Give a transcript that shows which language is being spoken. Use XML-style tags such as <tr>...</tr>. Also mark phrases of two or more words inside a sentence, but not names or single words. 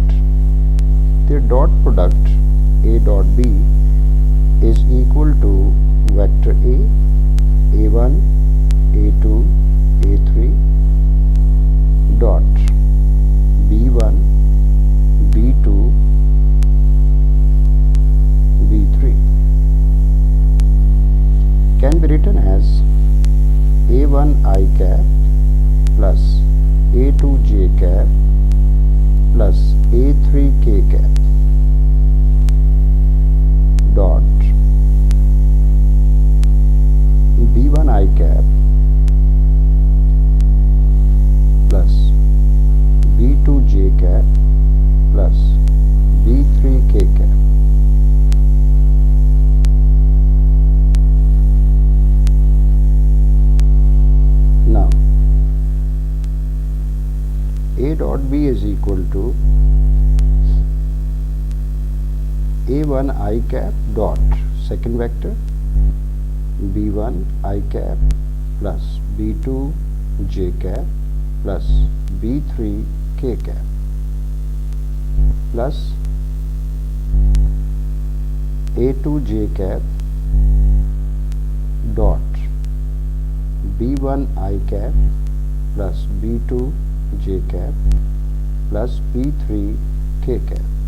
<en>Their dot product A dot B is equal to vector A, A1, A2, A3 dot B1, B2, B3 can be written as A1 I cap plus A2 j cap plus A3 k cap dot B1 I cap plus B2 j cap plus B3 k cap. Now A dot B is equal to A1 I cap dot second vector B1 I cap plus B2 j cap plus B3 k cap plus A2 j cap dot B1 I cap plus B2 j cap plus B3 k cap</en>